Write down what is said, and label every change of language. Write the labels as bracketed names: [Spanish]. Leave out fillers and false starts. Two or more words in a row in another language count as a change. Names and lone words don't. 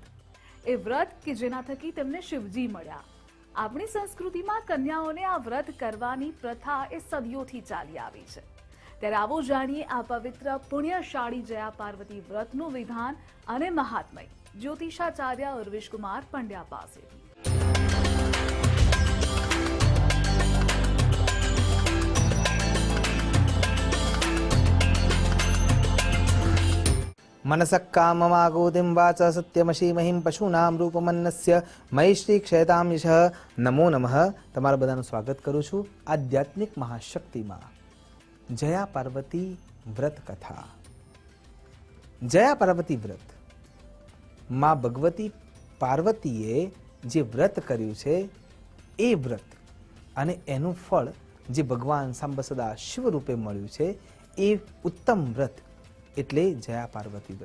[Gujarati] એ વ્રત કે જેના થકી તેમને શિવજી મળ્યા. આપણી સંસ્કૃતિમાં કન્યાઓને આ વ્રત કરવાની પ્રથા એ સદીઓથી ચાલી આવી છે. ત્યારે આવો જાણીએ આ પવિત્ર પુણ્યશાળી જયા પાર્વતી વ્રતનું વિધાન અને મહાત્મય જ્યોતિષાચાર્ય ઉર્વિશકુમાર પંડ્યા પાસેથી. [Sanskrit] मनसः काममागोतिं वाच सत्यमशीमहिं पशूनां रूपमन्नस्य મૈશ્રી ક્ષયતામ યશઃ. નમો નમઃ. [Gujarati] તમારા બધાનું સ્વાગત કરું છું આધ્યાત્મિક મહાશક્તિમાં. જયા પાર્વતી વ્રત કથા. જયા પાર્વતી વ્રત માં ભગવતી પાર્વતીએ જે વ્રત કર્યું છે એ વ્રત અને એનું ફળ જે ભગવાન સાંબ સદા શિવ રૂપે મળ્યું છે એ ઉત્તમ વ્રત એટલે જયા પાર્વતી વ્રત.